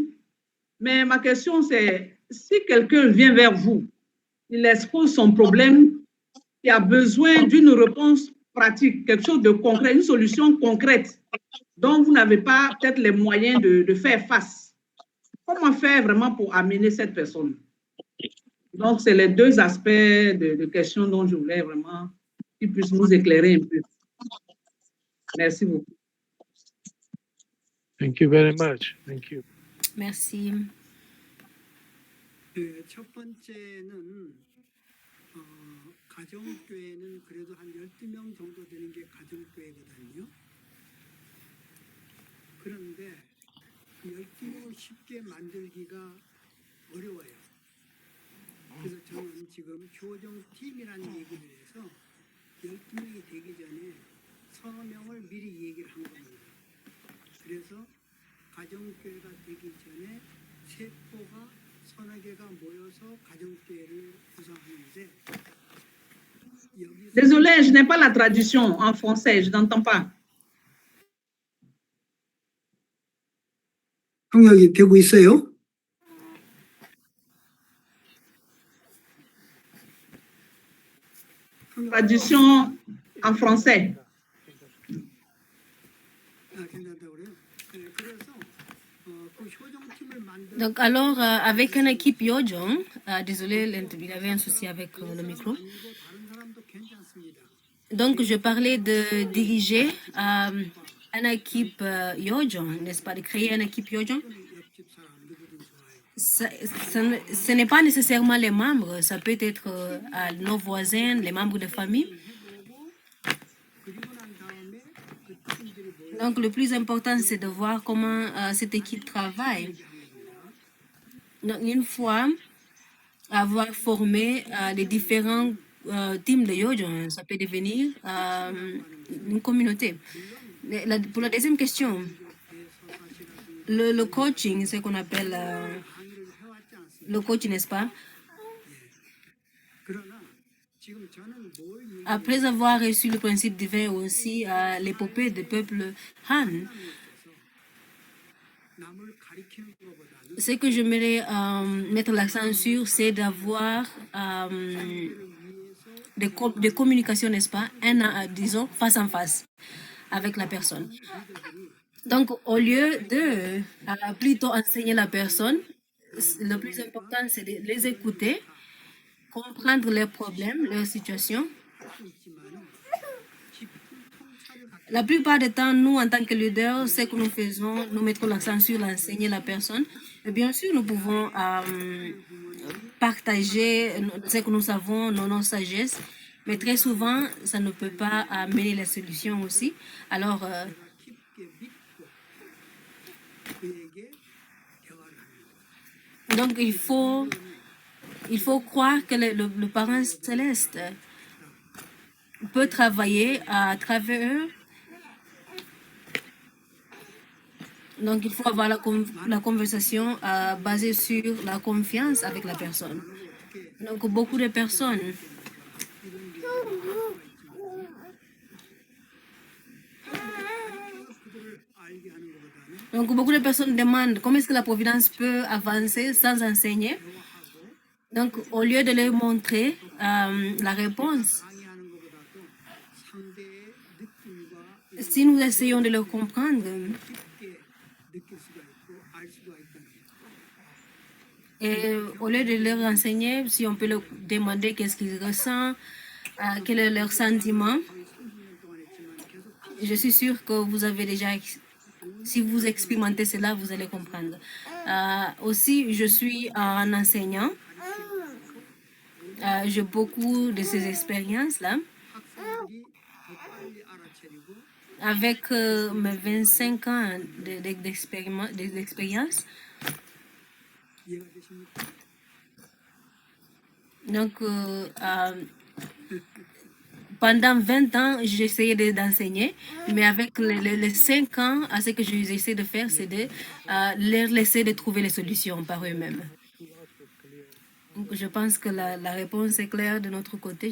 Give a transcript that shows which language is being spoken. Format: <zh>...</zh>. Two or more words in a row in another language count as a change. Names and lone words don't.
<fr>Mais ma question, c'est, si quelqu'un vient vers vous, il expose son problème, il a besoin d'une réponse pratique, quelque chose de concret, une solution concrète dont vous n'avez pas peut-être les moyens de faire face. Comment faire vraiment pour amener cette personne? Donc, c'est les deux aspects de questions dont je voulais vraiment qu'ils puissent nous éclairer un peu. Merci beaucoup.</fr> <en>Thank you very much. Thank you.</en> <fr>Merci.</fr> <ko>첫 번째는 가정교회는 그래도 한 12명 정도 되는 게 가정교회거든요. 그런데 열등을 쉽게 만들기가 어려워요. 그래서 저는 지금 교정팀이라는 얘기를 해서 12명이 되기 전에 서너 명을 미리 얘기를 한 겁니다. 그래서 가정교회가 되기 전에 세포가 서너 개가 모여서 가정교회를 구성하는데 여기서</ko> <fr>Désolé, je n'ai pas la traduction en français, je n'entends pas.</fr> <ko>통역이 되고 있어요?</ko> <fr>Traduction en français.</fr> <ko>아, 괜찮다고 그래요? 네, 그래서 그 효정팀을 만든</ko> <fr>Donc alors, avec une équipe Yojong, désolé, il y avait un souci avec le micro.</fr> <ko>아니고 다른 사람도 괜찮습니다.</ko> <fr>Donc je parlais de diriger une équipe Yojong, n'est-ce pas, de créer une équipe Yojong.</fr> <ko>옆집 사람 누구든 좋아요.</ko> <fr>Ce n'est pas nécessairement les membres, ça peut être nos voisins, les membres de famille.</fr> <ko>그리고 난 다음에 그 팀들이 모여</ko> <fr>Donc le plus important, c'est de voir comment cette équipe travaille. Donc une fois avoir formé les différents teams de Yojong, ça peut devenir une communauté. Pour la deuxième question, le coaching, ce qu'on appelle</fr> <ko>항의를 해왔지 않습니까?</ko> <fr>le coach, n'est-ce pas?</fr> <ko>그러나 지금 저는 뭘 얘기</ko> <fr>Après avoir reçu le principe divin aussi, l'épopée du peuple Han,</fr> <ko>남을 가리키는 것보다는</ko> <fr>ce que j'aimerais mettre l'accent sur, c'est d'avoir des communications, n'est-ce pas, disons, face en face avec la personne. Donc, au lieu de plutôt enseigner la personne, le plus important, c'est de les écouter, comprendre leurs problèmes, leurs situations. La plupart du temps, nous, en tant que leaders, ce que nous faisons, nous mettons l'accent sur l'enseigner la personne. Et bien sûr, nous pouvons partager ce que nous savons, nos sagesses, mais très souvent, ça ne peut pas amener les solutions aussi. Alors,</fr> <ko>깊게 믿고 그에게 대화를 합니다.</ko> <fr>donc, il faut croire que le parent céleste peut travailler à travers eux. Donc, il faut avoir la conversation basée sur la confiance avec la personne. Donc, beaucoup de personnes</fr> <ko>그들을 알게 하는 것보다는</ko> <fr>Donc, beaucoup de personnes demandent comment est-ce que la providence peut avancer sans enseigner. Donc, au lieu de leur montrer la réponse,</fr> <ko>강의하는 것보다도 상대의 느낌과</ko> <fr>si nous essayons de leur comprendre,</fr> <ko>깊게 느낄 수가 있고 알 수가 있다는 거예요.</ko> <fr>et au lieu de leur enseigner, si on peut leur demander qu'est-ce qu'ils ressentent, quel est leur sentiment,</fr> <ko>30년 동안 했지만 계속</ko> <fr>je suis sûre que vous avez déjà, si vous expérimentez cela, vous allez comprendre. Aussi, je suis un enseignant. J'ai beaucoup de ces expériences-là.</fr> <ko>학생들이 더 빨리 알아차리고</ko> <fr>Avec mes 25 ans d'expérience,</fr> <ko>이해가 되십니까?</ko> <fr>donc pendant 20 ans, j'essayais d'enseigner, mais avec les 5 ans, ce que j'essaie de faire, c'est de leur laisser de trouver les solutions par eux-mêmes. Donc, je pense que la réponse est claire de notre côté.</fr>